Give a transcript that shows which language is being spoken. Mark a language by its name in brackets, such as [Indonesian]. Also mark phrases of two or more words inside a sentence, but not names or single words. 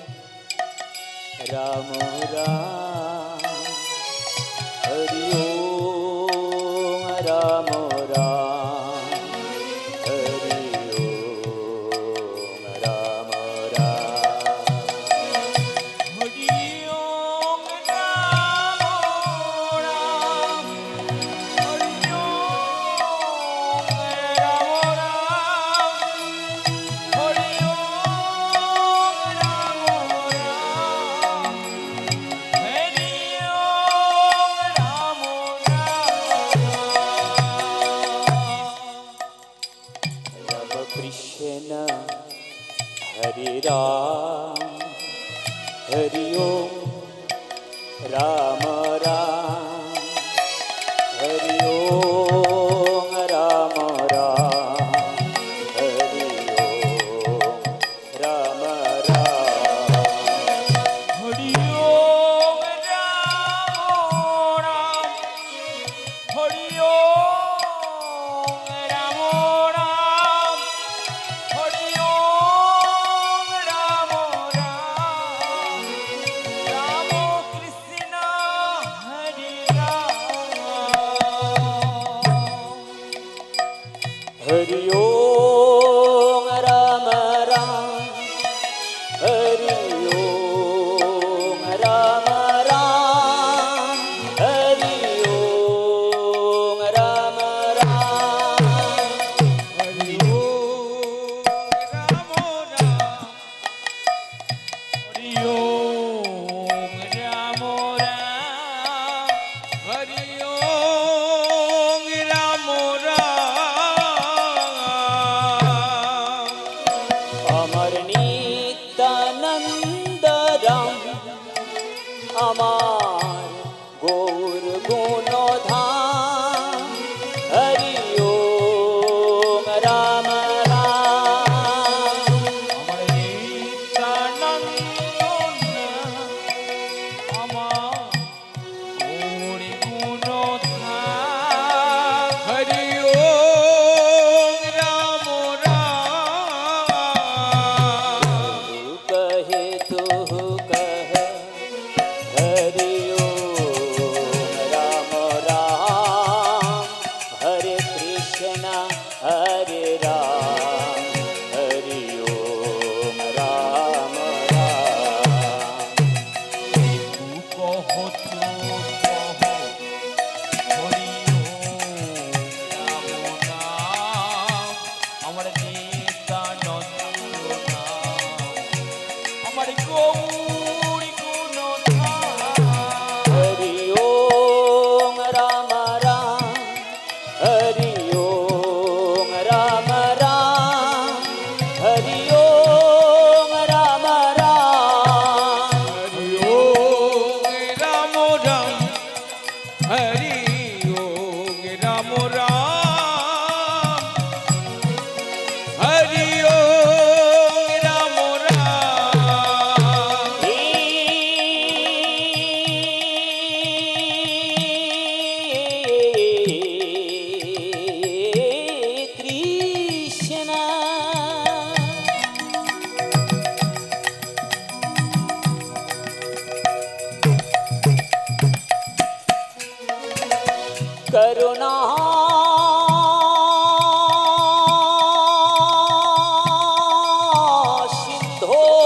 [Bangla] राम राम हरि ओम राम राम हरि ओम राम राम হরি ওম রাম রাম হরি ওম রাম রাম হরি ওম রাম রাম হরি ওম রাম রাম राम कृष्ण हरे राम हरि ओम राम राम हरि ओम राम राम हरि ओम राम राम হরি ওম রাম রাম হরি ওম রাম রাম হরি ওম রাম রাম রাম কৃষ্ণ হরি রাম हरि ओम राम राम हरि ओम राम राम हरि ओम राम राम হরি ওম রাম রাম হরি ওম রাম রাম হরি ওম রাম রাম আমার নিত্যানন্দ রাম আমার গৌর গুণধাম হরি ওম রাম রাম আমার নিত্যানন্দ আমার গৌরী গুণধাম হরি ওম রাম রাম তু কহে তু কহ হরি ওম রাম রাম হরে কৃষ্ণ হরে রাম হরি ওম রাম রাম তু কহ তু কহ হরি ওম রাম নাম আমার নিত্যানন্দ নাম আমার গৌরী গুণধাম हरि ओम राम राम हरि ओम राम राम हरि ओम राम राम হরি ওম রাম রাম হরি ওম রাম রাম হরি ওম রাম রাম [Sanskrit] कृष्ण करुणा सिंधो